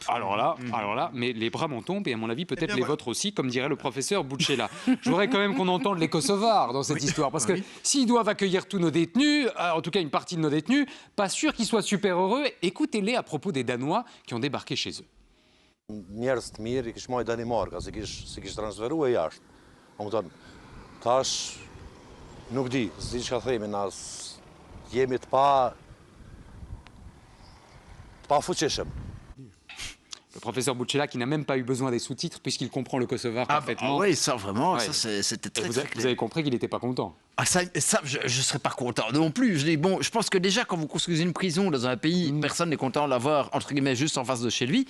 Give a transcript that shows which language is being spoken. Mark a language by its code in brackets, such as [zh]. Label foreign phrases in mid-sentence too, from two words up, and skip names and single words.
[fr] Alors là, mais les bras m'en tombent et à mon avis peut-être les vôtres aussi, comme dirait le professeur Bouchella. Je voudrais quand même qu'on entende les Kosovars dans cette histoire, parce que s'ils doivent accueillir tous nos détenus, en tout cas une partie de nos détenus, pas sûr qu'ils soient super heureux. Écoutez-les à propos des Danois qui ont débarqué chez eux. [sq] Njerëz të mirë I kish marrë Danimarka, se kish transferuar jashtë. Domethënë, tash nuk di, s'di çka themi, na jemi të pa fuqishëm. [fr] Le professeur Bouchella qui n'a même pas eu besoin des sous-titres puisqu'il comprend le kosovar parfaitement. Oui, ça vraiment, ça c'était très clair. Vous avez compris qu'il n'était pas content. Ah, ça je ne serais pas content non plus. Je pense que déjà, quand vous construisez une prison dans un pays, personne n'est content de l'avoir, entre guillemets, juste en face de chez lui.